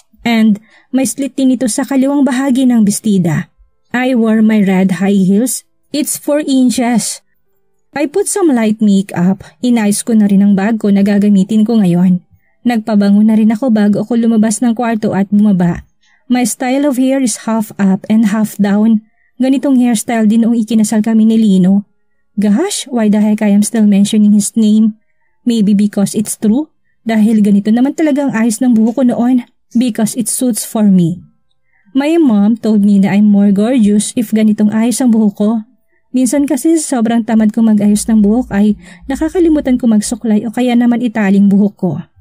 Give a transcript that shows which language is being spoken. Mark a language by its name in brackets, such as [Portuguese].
[Filipino] And may slit din ito sa kaliwang bahagi ng bestida. [English] I wore my red high heels. It's 4 inches. I put some light makeup. [Filipino] Inayos ko na rin ang bag ko na gagamitin ko ngayon. Nagpabango na rin ako bago ako lumabas ng kwarto at bumaba. [English] My style of hair is half up and half down. [Filipino] Ganitong hairstyle din noong ikinasal kami ni Lino. [English] Gosh, why the heck I am still mentioning his name? Maybe because it's true. [Filipino] Dahil ganito naman talaga ang ayos ng buhok ko noon. [English] Because it suits for me. My mom told me na I'm more gorgeous if [Filipino] ganitong ayos ang buhok ko. Minsan kasi sobrang tamad ko mag-ayos ng buhok ay nakakalimutan ko magsuklay o kaya naman italing buhok ko.